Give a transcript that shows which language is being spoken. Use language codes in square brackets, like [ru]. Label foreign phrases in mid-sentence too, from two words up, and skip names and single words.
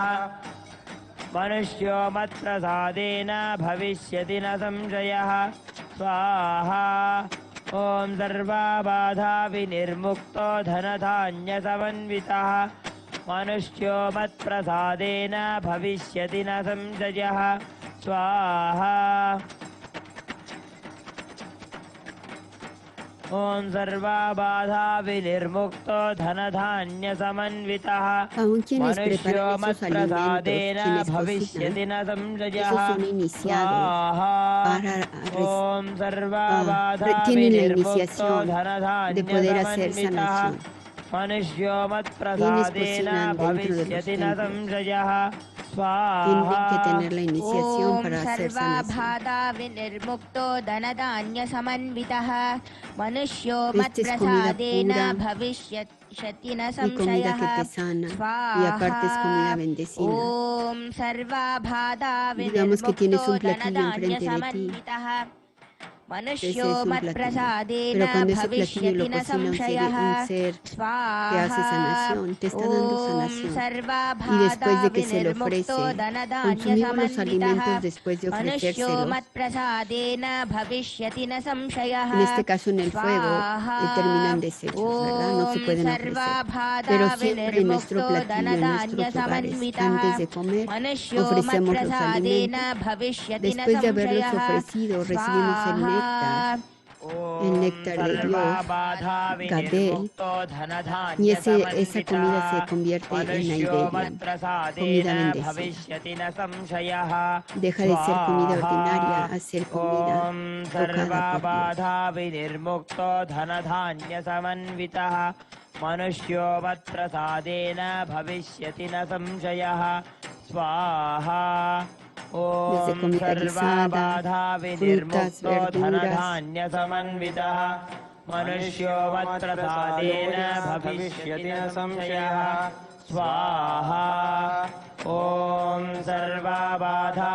[sa] मनुष्यो मत्प्रसादेन भविष्यति न संशयः स्वाहा ॐ सर्वबाधा विनिर्मुक्तो धनधान्यसमन्वितः मनुष्यो मत्प्रसादेन भविष्यति न संशयः स्वाहा ॐ सर्वबाधा विनिर्मुक्तो धनधान्यसमन्वितः [es] Aún quienes [sa] मनुष्यो [es] preparan esos [sa] मत्प्रसादेन [es] alimentos, quienes [sa] भविष्यति [es] cocinan, [sa] न संशयः [es] esos son iniciados para [sa] ॐ सर्वबाधा [es] tienen la [sa] विनिर्मुक्तो [es] iniciación de poder hacer [sa] धनधान्यसमन्वितः [es] sanación. [sa] मनुष्यो [es] Quienes [sa] मत्प्रसादेन [es] cocinan dentro de los [sa] भविष्यति न [es] templos [sa] संशयः [es] tienen que tener la iniciación [sa] ॐ [es] para hacer sanación. [sa] सर्वबाधा विनिर्मुक्तो धनधान्यसमन्वितः मनुष्यो [es] Esta es comida [sa] मत्प्रसादेन [es] pura [sa] भविष्यति न [es] y comida [sa] संशयः [es] que te sana y aparte es comida bendecida. [sa] ॐ सर्वबाधा [es] Digamos que tienes [sa] विनिर्मुक्तो [es] un platillo enfrente de ti. [sa] धनधान्यसमन्वितः [es] Ese [sa] मनुष्यो [es] es un platillo. [sa] मत्प्रसादेन [es] Pero cuando ese platillo [sa] भविष्यति [es] lo [sa] न [es] cocina [sa] संशयः [es] un ser que hace sanación, te está dando sanación. Y después de que se le ofrece, consumimos los alimentos después de ofrecérselos. [sa] मत्प्रसादेन भविष्यति न संशयः [es] En este caso en el fuego terminan deshechos, ¿verdad? No se pueden ofrecer. Pero siempre en nuestro platillo, en nuestros hogares, antes de comer, ofrecemos los alimentos. Después de haberlos ofrecido, recibimos el néctar de Dios, Gadel, y esa comida se convierte en Naivedya, comida bendecida. Deja de ser comida ordinaria a ser comida tocada por Dios. [sa] मनुष्यो मत्प्रसादेन भविष्यति न संशयः स्वाहा [es] Desde [sa] ॐ [es] comida [sa] सर्वबाधा [es] guisada, frutas, [sa] विनिर्मुक्तो [es] verduras, [sa] धनधान्यसमन्वितः मनुष्यो मत्प्रसादेन भविष्यति न संशयः स्वाहा ॐ सर्वबाधा